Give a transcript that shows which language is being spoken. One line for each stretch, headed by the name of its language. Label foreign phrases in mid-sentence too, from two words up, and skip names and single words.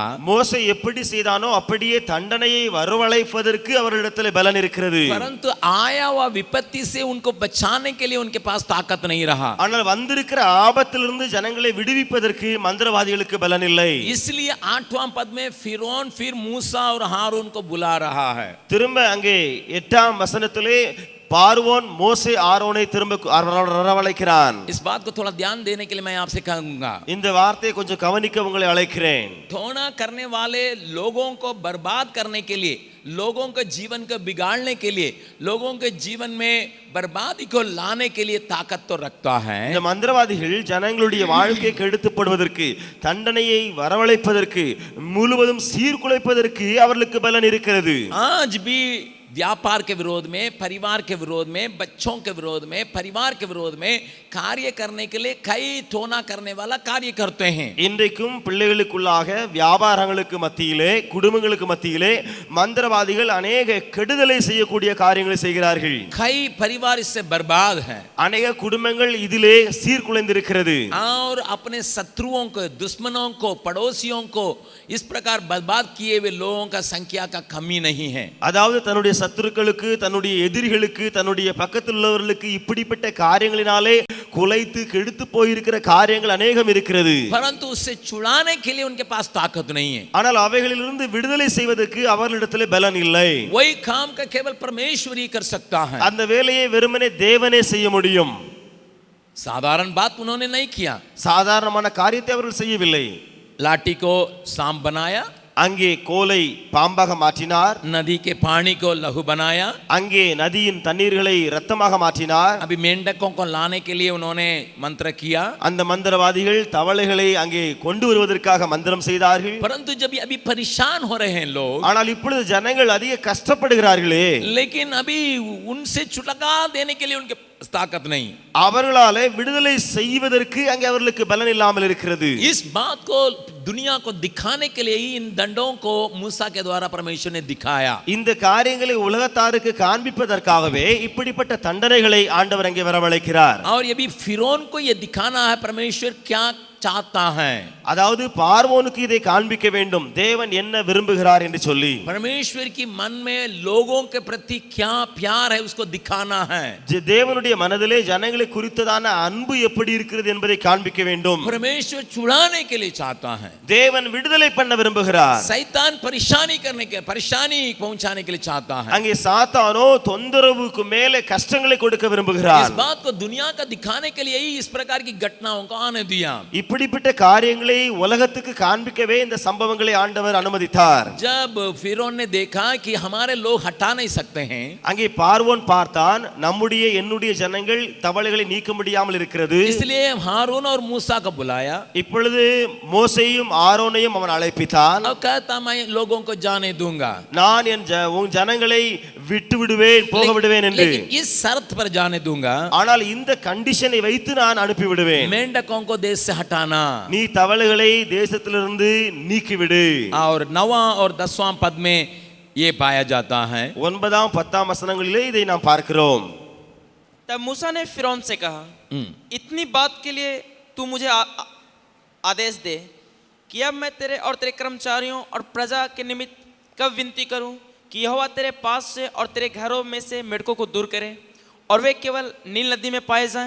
Tamil: மோசே எப்படி செய்தானோ அப்படியே தண்டனையை வரவழைப்பதற்கு அவர்களிடத்தில் பலன் இருக்கிறது.
Hindi: परंतु आया हुआ विपत्ति से उनको बचाने के लिए उनके पास ताकत नहीं रहा.
Tamil: ஆனால் வந்திருக்கிற ஆபத்திலிருந்து ஜனங்களை விடுவிப்பதற்கு மந்திரவாதிகளுக்கு பலன் இல்லை.
Hindi: इसलिए 8वां पद में फिरौन फिर मूसा और हारून को बुला रहा है.
Tamil: திரும்ப அங்கே 8ஆம் வசனத்திலே பார்வோன் மோசே ஆரோனை திரும்ப வரவழைக்கிறான்.
Hindi: इस बात को थोड़ा ध्यान देने के लिए मैं आपसे कहूंगा.
Tamil: இந்த வார்த்தையை கொஞ்சம் கவனிக்க உங்களை அழைக்கிறேன்.
Hindi: टोना करने वाले लोगों को बर्बाद करने के लिए, लोगों के जीवन को बिगाड़ने के लिए, लोगों के जीवन में बर्बादी को लाने के लिए ताकत तो रखता है.
Tamil: இந்த மந்திரவாதிகள் ஜனங்களுடைய வாழ்க்கையை கெடுத்துப்படுவதற்கு, தண்டனையை வரவழைப்பதற்கு, முழுவதும் சீர்குலைப்பதற்கு அவர்களுக்கு பலன் இருக்கிறது.
Hindi: आज भी व्यापार के विरोध में, परिवार के विरोध में, बच्चों के विरोध में, परिवार के विरोध में कार्य करने के लिए कई टोना करने वाला कार्य करते हैं.
Tamil: இன்றைக்கும் பிள்ளைகளுக்குள்ளாக வியாபாரங்களுக்கு மத்தியிலே, குடும்பங்களுக்கு மத்தியிலே மந்திரவாதிகள் अनेक கெடுதலை செய்யக்கூடிய காரியங்களை செய்கிறார்கள்.
Hindi: कई परिवार इससे बर्बाद हैं.
Tamil: अनेक குடும்பங்கள் இதிலே சீர்குலைந்திருக்கிறது.
Hindi: और अपने शत्रुओं को, दुश्मनों को, पड़ोसियों को इस प्रकार बर्बाद किए हुए लोगों का संख्या का कमी नहीं है.
Tamil: அதாவது தன்னுடைய சத்துருக்களுக்கு, தன்னுடைய எதிரிகளுக்கு, தன்னுடைய பக்கத்தில் உள்ளவர்களுக்கு இப்படிப்பட்ட காரியங்களினாலே குலைத்து கெடுத்து போயிருக்கிற காரியங்கள் अनेகம் இருக்கிறது.
Hindi: परंतु उससे छुड़ाने के लिए उनके पास ताकत नहीं है.
Tamil: ஆனால் அவைகளிலிருந்து விடுதலை செய்வதற்கு அவர்களிடத்திலே பலன் இல்லை.
Hindi: वही काम का केवल परमेश्वर ही कर सकता है.
Tamil: அந்த வேலையை வெறுமனே தேவனே செய்ய முடியும்.
Hindi: साधारण बात उन्होंने नहीं किया.
Tamil: சாதாரணமான காரியத்தை அவர்கள் செய்யவில்லை.
Hindi: लाठी को सांप बनाया,
Tamil: அங்கே கோலை பாம்பாக மாற்றினார்.
Hindi: नदी के पानी को लहू बनाया.
Tamil: அங்கே நதியின் தண்ணீர்களை இரத்தமாக மாற்றினார்.
Hindi: अभी मेंढकों को लाने के लिए उन्होंने मंत्र किया.
Tamil: அந்த மந்திரவாதிகள் தவளைகளை அங்கே கொண்டு வருவதற்காக மந்திரம் செய்தார்கள்.
Hindi: परंतु जब अभी परेशान हो रहे हैं लोग,
Tamil: ஆனால் இப்பொழுது ஜனங்கள் அதிக கஷ்டப்படுகிறார்களே,
Hindi: लेकिन अभी उनसे छुटकारा देने के लिए उनके ताकत नहीं।
Tamil: அவர்களாலே விடுதலை செய்வதற்கு அங்கே அவர்களுக்கு பலன் இல்லாமல் இருக்கிறது.
Hindi: इस बात को दुनिया को दिखाने के लिए ही इन दंडों को मूसा के द्वारा परमेश्वर ने दिखाया।
Tamil: இந்த காரியங்களை உலகத்தாருக்கு காண்பிப்பதற்காகவே இப்படிப்பட்ட தண்டனைகளை ஆண்டவர் அங்கே வரவழைக்கிறார்.
Hindi: और ये भी फिरौन को ये दिखाना है परमेश्वर क्या चाहता है।
Tamil: அதாவது பார்வோனுக்கு இதை காண்பிக்க வேண்டும் தேவன் என்ன விரும்புகிறார் என்று சொல்லி
Hindi: परमेश्वर की मन में लोगों के प्रति क्या प्यार है उसको दिखाना है।
Tamil: தேவனுடைய மனதிலே ஜனங்களை குறித்ததான அன்பு எப்படி இருக்கிறது என்பதை காண்பிக்க வேண்டும்.
Hindi: परमेश्वर छुड़ाने के लिए चाहता है।
Tamil: தேவன் விடுதலை பண்ண விரும்புகிறார்.
Hindi: शैतान परेशानी पहुंचाने के लिए चाहता है।
Tamil: அங்கே சாத்தானோ தொந்தரவுக்கு மேலே கஷ்டங்களை கொடுக்க விரும்புகிறார்.
Hindi: इस बात को दुनिया का दिखाने के लिए ही इस प्रकार की घटनाओं को आने दिया।
Tamil: இப்படிப்பட்ட காரியங்களை உலகத்துக்கு காண்பிக்கவே இந்த சம்பவங்களை ஆண்டவர் அனுமதித்தார்.
Hindi: जब फिरौन ने देखा कि हमारे लोग हटा नहीं सकते हैं,
Tamil: அங்கே பார்வோன் பார்த்தான் நம்முடைய என்னுடைய ஜனங்கள் தவளைகளை நீக்க முடியாமல் இருக்கிறது.
Hindi: इसलिए हारून और मूसा को बुलाया।
Tamil: இப்பொழுது மோசேயும் ஆரோனையும் அவன் அழைப்பித்தான்.
Hindi: और कहता मैं लोगों को जाने दूंगा,
Tamil: நான் உன் ஜனங்களை விட்டு விடுவேன் போக விடுவேன் என்று.
Hindi: लेकिन इस शर्त पर जाने दूंगा,
Tamil: ஆனால் இந்த கண்டிஷனை வைத்து நான் அனுப்பி விடுவேன்.
Hindi: मेंढकों को देश से हटाना।
Tamil: நீ தவளைகளை தேசத்திலிருந்து நீக்கிவிடு.
Hindi: और 9वां और 10वां पद में ये पाया जाता है।
Tamil: 9ஆம் 10ஆம் வசனங்களிலே இதை நாம் பார்க்கிறோம்.
Hindi: तब मूसा ने फिरौन से कहा, इतनी बात के लिए तू मुझे आदेश दे कि अब मैं तेरे और तेरे कर्मचारियों और प्रजा के निमित्त कब विनती करूं कि यहोवा तेरे पास से और तेरे घरों में से मेढकों को दूर करे और वे केवल नील नदी में पाए जाएं।